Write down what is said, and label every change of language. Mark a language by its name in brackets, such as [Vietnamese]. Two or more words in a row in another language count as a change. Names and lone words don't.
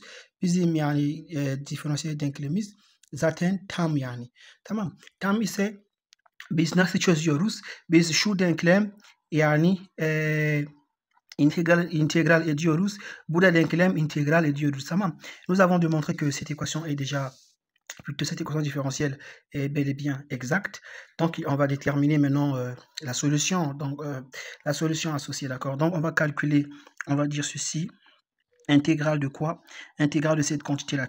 [Turkish] Bizim yani diferansiyel denklemimiz zaten tam yani. Tamam. Tam ise biz nasıl çözüyoruz? Biz şu denklem yani intégral ediyoruz. Burada denklem intégral ediyoruz. Tamam. [French] Nous avons démontré que cette équation est déjà cette équation différentielle est bel et bien exacte. Donc, on va déterminer maintenant la solution. Donc, la solution associée, d'accord? Donc, on va calculer, on va dire ceci, intégrale de quoi? Intégrale de cette quantité-là.